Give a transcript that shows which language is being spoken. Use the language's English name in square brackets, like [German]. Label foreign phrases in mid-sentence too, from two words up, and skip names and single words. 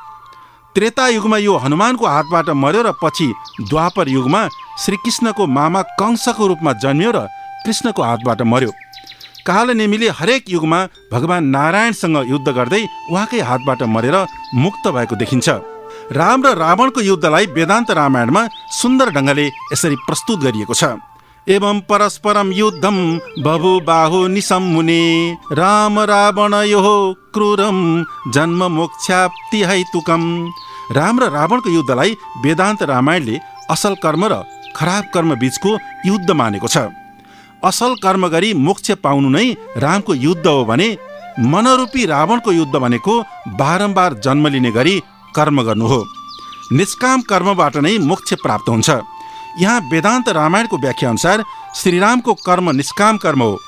[Nepali] त्रेता युगमा यो हनुमानको हातबाट मर्यो र पछि द्वापर युगमा श्रीकृष्णको मामा कंसको रूपमा जन्मियो र कृष्णको हातबाट मर्यो। कालनेमीले हरेक युगमा भगवान नारायणसँग युद्ध गर्दै उहाँकै हातबाट मरेर मुक्त भएको देखिन्छ। राम र रावणको युद्धलाई वेदान्त रामायणमा सुन्दर ढङ्गले यसरी प्रस्तुत गरिएको छ। [Sanskrit] एवं परस्परम युद्धम बभुबाहु निशम्मुने राम रावणयोः क्रूरम जन्म मोक्षाप्ति हेतुकम। [Nepali] राम र रावणको युद्धलाई वेदान्त रामायणले असल कर्म र खराब कर्म बीचको युद्ध मानेको छ। असल कर्म गरी मोक्ष पाउनु नै रामको युद्ध हो भने मनरूपी रावणको युद्ध भनेको बारम्बार जन्म लिने गरी कर्म गर्नु हो। निष्काम कर्मबाट नै मोक्ष प्राप्त हुन्छ। यहाँ वेदान्त रामायणको व्याख्या अनुसार श्रीरामको कर्म निष्काम कर्म हो।